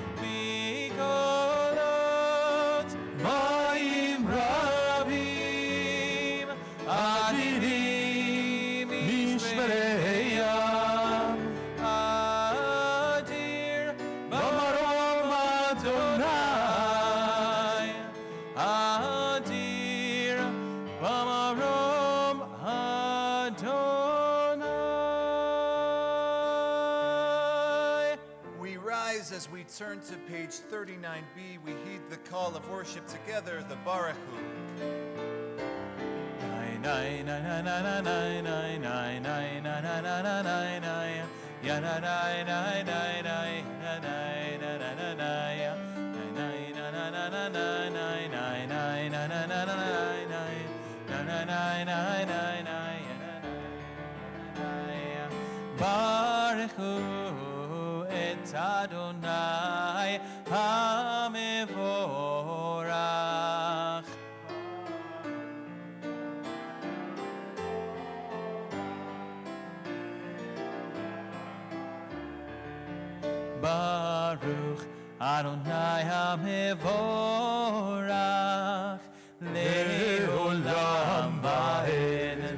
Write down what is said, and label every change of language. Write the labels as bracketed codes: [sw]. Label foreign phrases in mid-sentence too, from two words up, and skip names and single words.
[he] מקלות מים רבים, אדירים משברי ים, אדיר במרום אדני, אדיר במרום אדני. [en] We rise as we turn to page 39b. We heed the call of worship together, the Baruch Hu. Nay nay nay nay nay nay nay nay nay nay nay nay nay nay nay ya nay nay nay nay nay nay nay nay nay nay ya nay nay nay nay nay nay nay nay nay nay nay nay nay nay nay nay nay [he] ברוך הוא את אדני המבורך. ברוך אדני המבורך לעולם ועד.